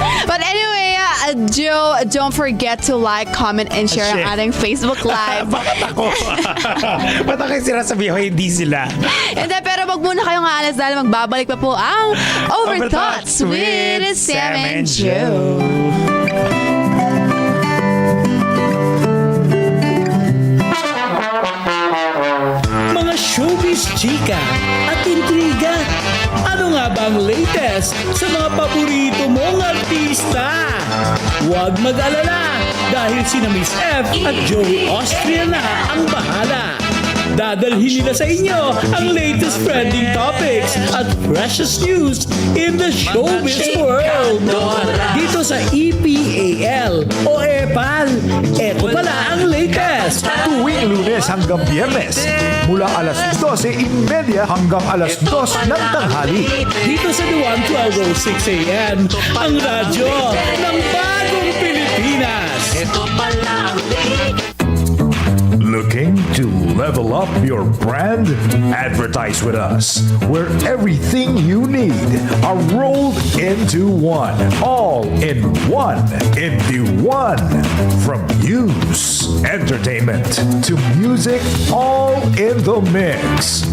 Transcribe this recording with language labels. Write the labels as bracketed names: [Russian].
[English] But anyway, Joe, don't forget to like, comment, and share [Filipino] ang ating [English] Facebook Live. [Filipino] Bakit ako? Ba't ako yung sinasabi ko hindi sila? Hindi, pero wag muna kayong aalas dahil magbabalik pa po ang Overthoughts with Sam and Joe. Mga showbiz chika at intriga. Ano nga ba ang latest sa mga paborito mong artista? Huwag mag-alala dahil sina Miss F at Joey Austria na ang bahala. Dadalhin nila sa inyo ang [English] latest trending topics at freshest news in the showbiz world. [Filipino] Dito sa EPAL o EPAL, eto pala ang latest. Tuwing Lunes hanggang Biyernes, mula alas 12:30 hanggang alas 2 ng tanghali. Dito sa DWAN 12:06 AM, ang radyo ng bagong Pilipinas. Ito pala ang [English] Looking to level up your brand? Advertise with us, where everything you need are rolled into one. All in one. Into one. From news, entertainment, to music, all in the mix.